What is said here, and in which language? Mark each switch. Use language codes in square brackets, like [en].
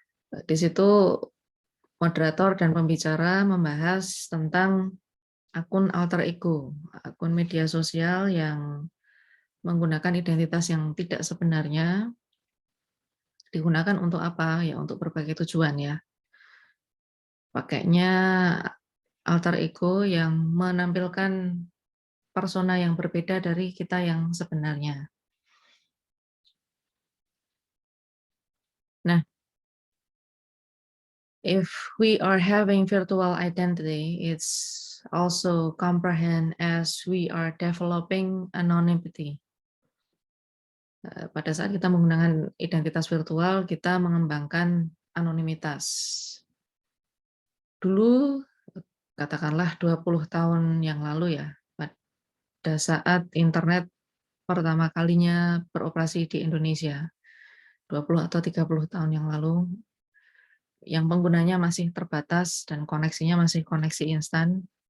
[id] Di situ moderator dan pembicara membahas tentang akun alter ego, akun media sosial yang menggunakan identitas yang tidak sebenarnya digunakan untuk apa? Ya untuk berbagai tujuan ya. Pakainya alter ego yang menampilkan persona yang berbeda dari kita yang sebenarnya. [en] Nah, if we are having virtual identity, it's also comprehend as we are developing anonymity. [id] Pada saat kita menggunakan identitas virtual, kita mengembangkan anonimitas. Dulu, katakanlah 20 tahun yang lalu ya, pada saat internet pertama kalinya beroperasi di Indonesia, 20 atau 30 tahun yang lalu, yang penggunanya masih terbatas dan koneksinya masih koneksi instan.